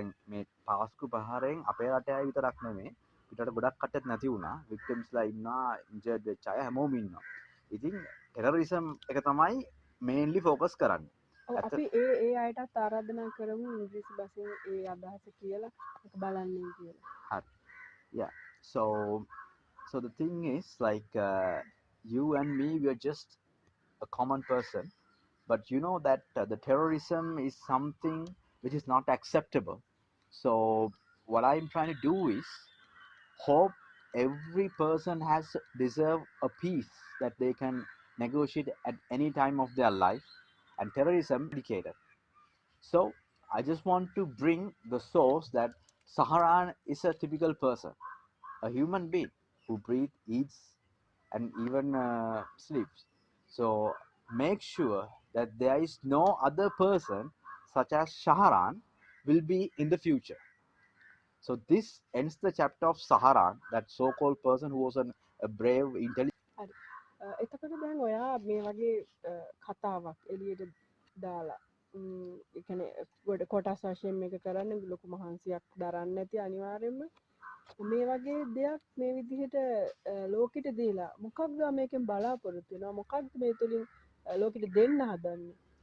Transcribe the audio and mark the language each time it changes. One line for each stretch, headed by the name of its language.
Sinhala: දැන් මේ පාස්කු ප්‍රහාරයෙන් අපේ රටේ අය විතරක් නෙමෙයි පිටරට ගොඩක් කට්ටියත් නැති වුණා. වික්ටිම්ස්ලා ඉන්නවා, ඉන්ජර්ඩ් වෙච්ච අය හැමෝම ඉන්නවා. ඉතින් ටෙරරිසම් එක තමයි
English: mainly focus
Sinhala: කරන්නේ. ඔව් අපි ඒ අයටත් ආරාධනා කරමු ඉංග්‍රීසි භාෂෙන් ඒ අදහස කියලා ඒක බලන්නේ කියලා. හරි. Yeah.
English: So the thing is like you and me, we are just a common person, but you know that the terrorism is something which is not acceptable. So what I'm trying to do is hope every person has deserve a peace that they can negotiate at any time of their life, and terrorism indicated. So I just want to bring the source that Saharan is a typical person, a human being who breathes, eats, and even sleeps. So make sure that there is no other person such as Shahran will be in the future. So this ends the chapter of Saharan, that so-called person who was a brave, intelligent.
Sinhala: හරි. එතකොට දැන් ඔයා මේ වගේ කතාවක් එළියට දාලා ඒ කියන්නේ ගොඩ කොටස් වශයෙන් මේක කරන්න ලොකු මහන්සියක් දරන්න නැති අනිවාර්යයෙන්ම මේ වගේ දෙයක් මේ විදිහට ලෝකෙට දීලා මොකක්ද මේකෙන් බලාපොරොත්තු වෙනවා මොකක්ද මේ තුලින් ලෝකෙට දෙන්න හදන්නේ?